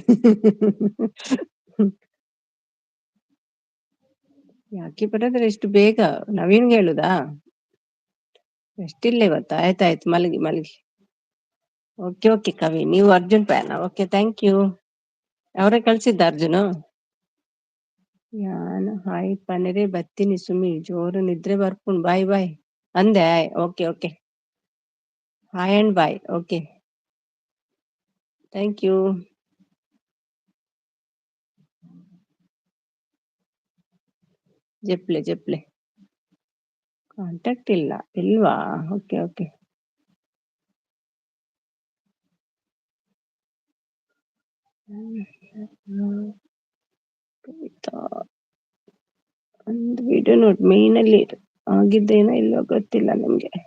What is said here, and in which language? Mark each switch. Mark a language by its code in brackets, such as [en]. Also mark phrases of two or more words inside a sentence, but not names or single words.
[kn] ಯಾಕೆ ಬ್ರದರ್ ಇಷ್ಟು ಬೇಗ? ನವೀನ್ಗೆ ಹೇಳುದಾ? ಎಷ್ಟಿಲ್ಲ ಇವತ್ತು. ಆಯ್ತಾಯ್ತು, ಮಲಗಿ. ಓಕೆ ಕವಿ, ನೀವು ಅರ್ಜುನ್ ಫ್ಯಾನ್. [en] okay, thank you. [kn] ಅವರೇ ಕಳ್ಸಿದ್ದ ಅರ್ಜುನು? [tcy] ಯಾನು ಹಾಯ್ ಪನರೆ ಬತ್ತೀನಿ ಸುಮಿ, ಜೋರು ನಿದ್ರೆ ಬರ್ಪುಣ್ ಬಾಯ್ ಅಂದೆ. [en] okay hi and bye. okay, thank you. [kn] ಜಪ್ಲೆ ಕಾಂಟ್ಯಾಕ್ಟ್ ಇಲ್ವಾ? ಓಕೆ. ಒಂದು ವಿಡಿಯೋ ನೋಡಿ, ಮೇನಲ್ಲಿ ಆಗಿದ್ದೇನೋ ಇಲ್ಲೋ ಗೊತ್ತಿಲ್ಲ ನಮ್ಗೆ.